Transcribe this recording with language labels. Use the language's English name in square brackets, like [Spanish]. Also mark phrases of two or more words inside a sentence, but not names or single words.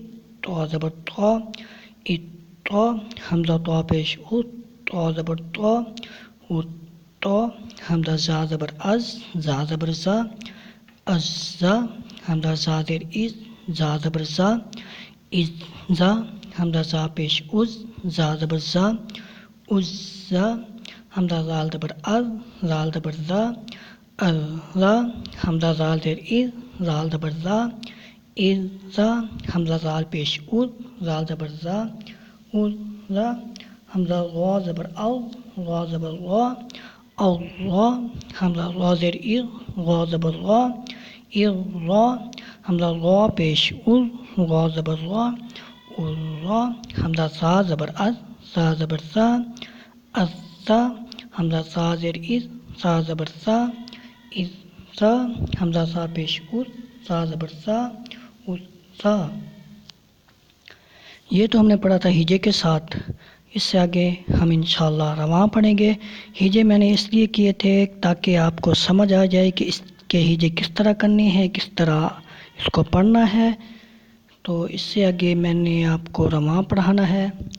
[Urdu] طا زبر طا، اطا، حمزہ طا پیش ات، طا زبر طا، اطا، حمزہ زا زبر از، زا زبر زا، ازا، حمزہ زا زیر از، زا زبر زا، ازا، حمزہ زا پیش از، زا زبر زا، ازا، حمزہ زال زبر از، زال زبر زا، ازا، حمزہ زال زیر از، زال زبر زا، ازا، حمزہ زال پیش از، زال زبر زا، ازا، حمزہ غا زبر او، غا زبر غا، اوغا، حمزہ غا زیر از، غا زبر غا، اغا، حمزہ غا پیش از، غا زبر غا، اغا، حمزہ زا زبر از، زا زبر زا، ازا، حمزہ زا زیر از، زا زبر زا، ازا، حمزہ زا پیش از، زا زبر زا، ازا۔ یہ تو ہم نے پڑھا تھا ہجے کے ساتھ۔ اس سے آگے ہم انشاءاللہ رواں پڑھیں گے۔ ہجے میں نے اس لیے کیے تھے تاکہ آپ کو سمجھ آ جائے کہ اس کے ہجے کس طرح کرنے ہیں، کس طرح اس کو پڑھنا ہے۔ تو اس سے آگے میں نے آپ کو رواں پڑھانا ہے۔